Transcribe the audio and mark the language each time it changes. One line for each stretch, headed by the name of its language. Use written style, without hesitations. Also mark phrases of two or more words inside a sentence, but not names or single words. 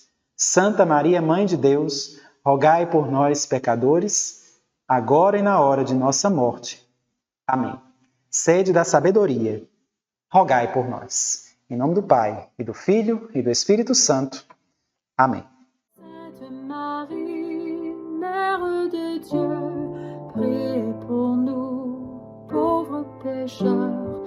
Portuguese: Santa Maria, Mãe de Deus, rogai por nós, pecadores, agora e na hora de nossa morte. Amém. Sede da sabedoria, rogai por nós. Em nome do Pai, e do Filho, e do Espírito Santo. Amém.
French: Sainte Marie, Mère de Dieu, priez pour nous, pauvres pécheurs,